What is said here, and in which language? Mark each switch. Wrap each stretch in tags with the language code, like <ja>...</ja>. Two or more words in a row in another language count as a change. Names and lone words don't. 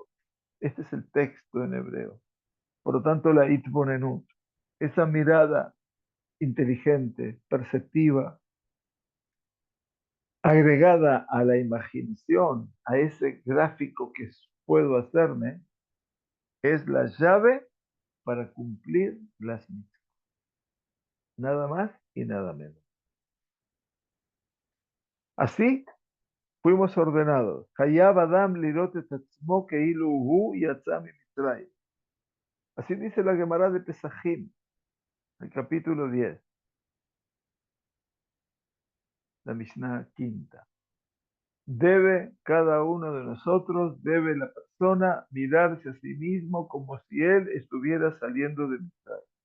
<es>Este es el texto en hebreo. Por lo tanto, la itbonenut, esa mirada inteligente, perceptiva, agregada a la imaginación, a ese gráfico que puedo hacerme es la llave para cumplir las mitzvot. Nada más y nada menos. Así fuimos ordenados.</es> <he>חייב אדם לראות את עצמו כאילו הוא יצא ממצרים.</he> <es>Así dice la Gemara de Pesajim, el capítulo 10, la Mishnah quinta. Debe cada uno de nosotros, debe la persona mirarse a sí mismo como si él estuviera saliendo de Mitzrayim.</es>